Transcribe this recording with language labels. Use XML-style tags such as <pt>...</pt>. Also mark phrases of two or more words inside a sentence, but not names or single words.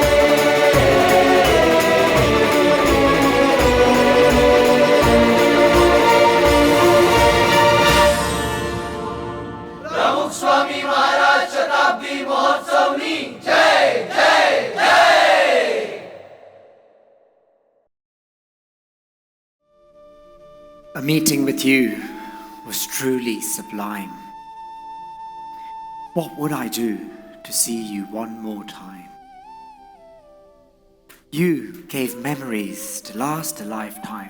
<gu>પ્રમુખ સ્વામી મહારાજ શતાબ્દી મહોત્સવની જય જય જય जय।</gu> <en>A meeting with you was truly sublime. What would I do to see you one more time? You gave memories to last a lifetime.</en>